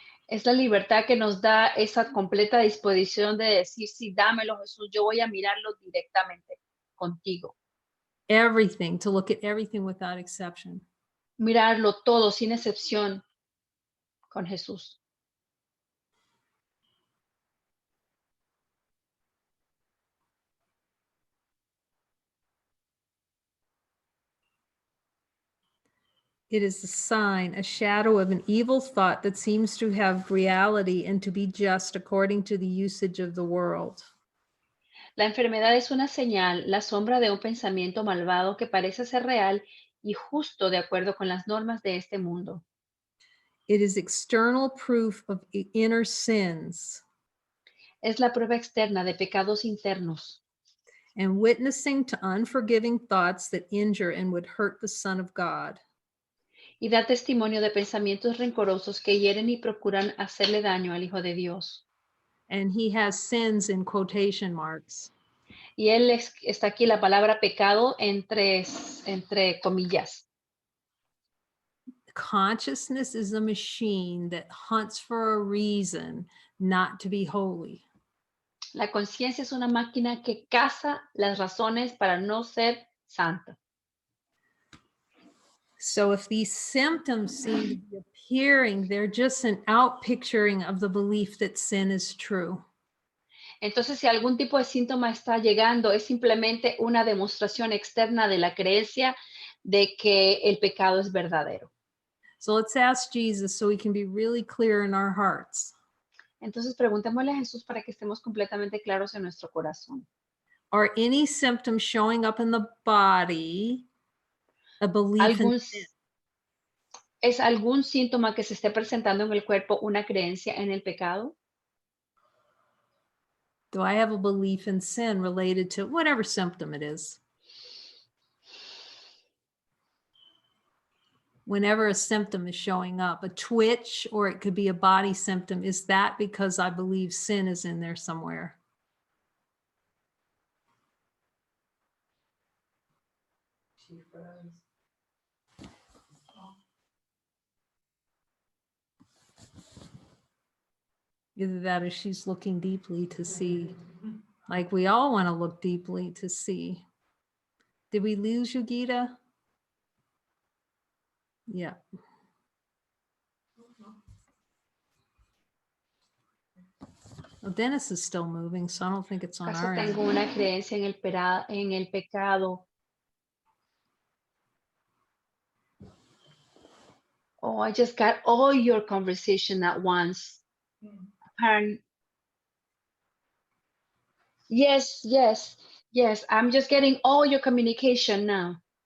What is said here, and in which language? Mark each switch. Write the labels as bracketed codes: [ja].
[es] Es la libertad que nos da esa completa disposición de decir, sí, dámelo Jesús, yo voy a mirarlo directamente contigo. [en] Everything, to look at everything without exception. [es] Mirarlo todo sin excepción con Jesús. [en] It is a sign, a shadow of an evil thought that seems to have reality and to be just according to the usage of the world. [es] La enfermedad es una señal, la sombra de un pensamiento malvado que parece ser real y justo de acuerdo con las normas de este mundo. [en] It is external proof of inner sins [es] Es la prueba externa de pecados internos [en] and witnessing to unforgiving thoughts that injure and would hurt the Son of God. [es] y da testimonio de pensamientos rencorosos que hieren y procuran hacerle daño al Hijo de Dios. [en] And he has sins in quotation marks. [es] Y está aquí la palabra pecado entre comillas. [en] Consciousness is a machine that hunts for a reason not to be holy. [es] La conciencia es una máquina que caza las razones para no ser santa. [en] So if these symptoms seem to be appearing, they're just an outpicturing of the belief that sin is true. [es] Entonces, si algún tipo de síntoma está llegando, es simplemente una demostración externa de la creencia de que el pecado es verdadero. [en] So let's ask Jesus so we can be really clear in our hearts. [es] Entonces, preguntémosle a Jesús para que estemos completamente claros en nuestro corazón. [en] Are any symptoms showing up in the body a belief in sin? [es] ¿Es algún síntoma que se esté presentando en el cuerpo una creencia en el pecado? [en] Do I have a belief in sin related to whatever symptom it is? whenever a symptom is showing up, a twitch, or it could be a body symptom, is that because I believe sin is in there somewhere? She froze. Either that or she's looking deeply to see. Like we all want to look deeply to see. Did we lose you, Gita? Yeah. Well, Dennis is still moving, so I don't think it's on [es] ¿Acaso [en] our end. [es] tengo una creencia en el pecado? [en] Oh, I just got all your conversation at once. Apparent. Yes, yes, yes. I'm just getting all your communication now.